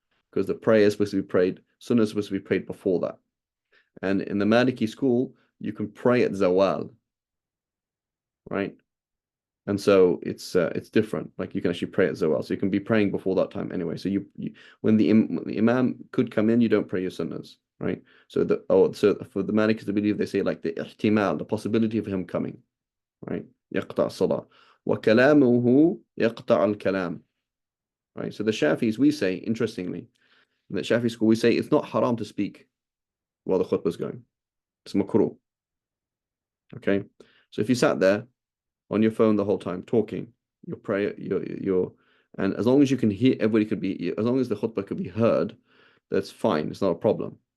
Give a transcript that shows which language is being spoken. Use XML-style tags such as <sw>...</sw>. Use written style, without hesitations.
<en>Because the prayer is supposed to be prayed, sunnah is supposed to be prayed before that. And in the Maliki school, you can pray at Zawal, right? And so it's different. Like you can actually pray at Zawal. So you can be praying before that time anyway. So when the Imam could come in, you don't pray your sunnahs, right? So for the Malikis to believe, they say like the ihtimal, the possibility of him coming, right?</en> <ar>يقطع الصلاة وكلامه يقطع الكلام,</ar> <en>right? So the Shafis, we say, interestingly, in the Shafi school, we say it's not haram to speak while the khutbah is going. It's makruh. Okay. So if you sat there on your phone the whole time talking, your prayer, and as long as you can hear, everybody could be, as long as the khutbah could be heard, that's fine. It's not a problem.</en>